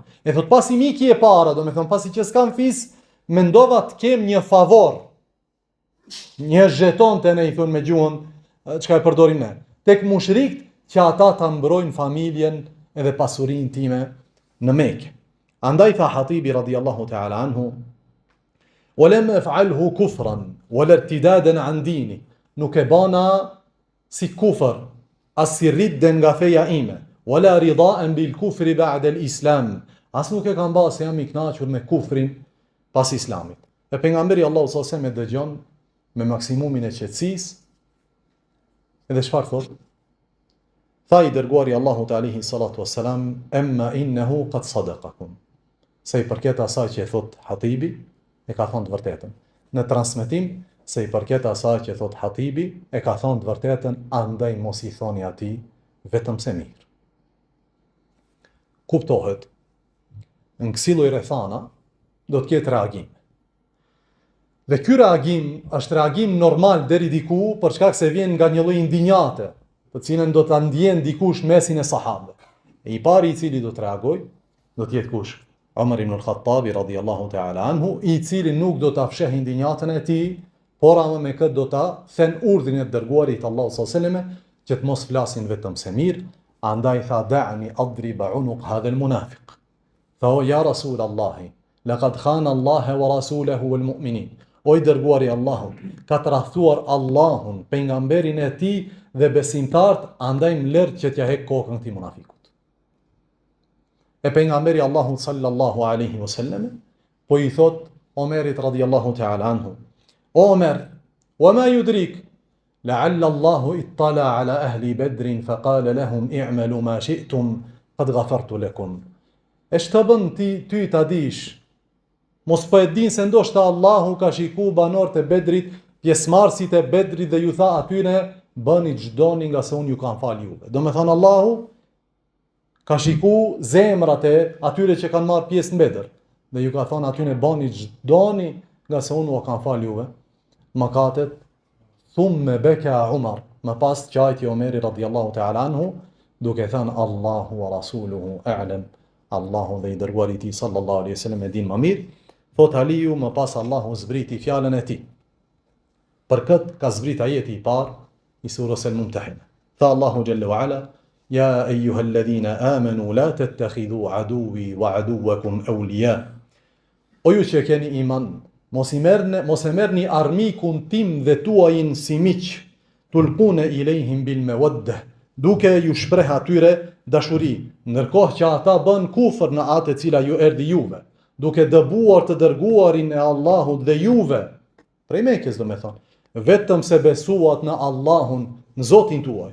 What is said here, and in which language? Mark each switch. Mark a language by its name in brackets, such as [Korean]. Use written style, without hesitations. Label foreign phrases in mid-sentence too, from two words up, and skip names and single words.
[Albanian] E thot pasi miki e para, do me thonë pasi që s'kam fis, mendova të kem një favor, një zheton të ne i thonë me gjuhën, çka e përdorim ne, tek mushrikët që ata ta mbrojnë familjen edhe pasurinë time në Mekë. Andaj tha Hatibi [Arabic] رضي الله تعالى عنه: "ولم أفعله كفرا ولا ارتدادا عن ديني." [Albanian] Nuk e bana si kufër, as si ridden nga feja ime, [Arabic] ولا رضا بالكفر بعد الإسلام. [Albanian] As nuk e kam ba se jam i kënaqur me kufrin pas islamit. E pejgamberi Allahu [Arabic] صلى الله عليه وسلم [Albanian] e dëgjon me maksimumin e qetësisë. Edhe çfarë thot? Tha i dërguari Allahut [Arabic] عليه الصلاة والسلام: "أما إنه قد صدقكم." [Albanian] Se i përket asaj që e thot Hatibi, e ka thonë të vërtetën. Në transmetim, se i përket asaj që thot Hatibi, e ka thonë të vërtetën, andaj mos i thoni atij vetëm se mirë. Kuptohet, në kësi lloj rrethana do të ketë reagim. Dhe ky reagim është reagim normal deri diku, për shkak se vjen nga një lloj indinjate, të cilën do ta ndjen dikush mesin e sahabëve. E i pari i cili do të reagoj, do të jetë kush? Umar ibn al-Khattabi [Arabic] رضي الله تعالى عنه, [Albanian] i cili nuk do ta fshehë indinjatën e tij, por ama me këtë do ta thën urdhrin e dërguarit Allahu [Arabic] صلى الله عليه وسلم [Albanian] që të mos flasin vetëm se mirë. Andaj tha: [Arabic] "دعني أضرب عنق هذا المنافق." Tha: "O ja رسول الله لقد خان الله ورسوله والمؤمنين." [Albanian] O i dërguari Allahut, ka të rrethuar Allahun, pejgamberin e tij dhe besimtarët, andaj më lër që t'ja hek kokën këtij munafikut. E pejgamberi Allahut [Arabic] صلى الله عليه وسلم [Albanian] po i thot Omerit [Arabic] رضي الله تعالى عنه: "O Omer, وما يدريك لعل الله اطلع على أهل بدر فقال لهم اعملوا ما شئتم قد غفرت لكم." [Albanian] E ç'të bën ty ta dish? Mos po e din se ndoshta Allahu ka shiku banorët e Bedrit, pjesëmarrësit e Bedrit dhe ju tha atyre: "Bëni ç'doni nga se unë ju kam fal juve." Do me thonë Allahu ka shiku zemrat e atyre që kanë marrë pjesë në Bedër dhe ju ka thonë atyre: "Bëni ç'doni nga se unë u kam fal juve." Mëkatet. [Arabic] ثم بكى عمر, [Albanian] më pas qajti Omeri [Arabic] رضي الله تعالى عنه, [Albanian] duke thënë: [Arabic] "الله ورسوله أعلم." [Albanian] Allahu dhe i dërguari i tij [Arabic] صلى الله عليه وسلم [Albanian] e din më mirë. Thot Aliu, më pas Allahu zbriti fjalën e tij. Për këtë ka zbrit ajeti i parë i surës Al-Mumtahina. [Arabic] Tha Allahu جل وعلا: "يا أيها الذين آمنوا لا تتخذوا عدوي وعدوكم أولياء." [Albanian] O ju që keni iman, mos e merrni armikun tim dhe tuajin si miq, [Arabic] تلقون إليهم بالمودة, [Albanian] duke ju shpreh atyre dashuri, ndërkohë që ata bën kufër në atë e cila ju erdhi juve, duke dëbuar të dërguarin e Allahut dhe juve, prej Mekës do me thonë, vetëm se besuat në Allahun, në Zotin tuaj.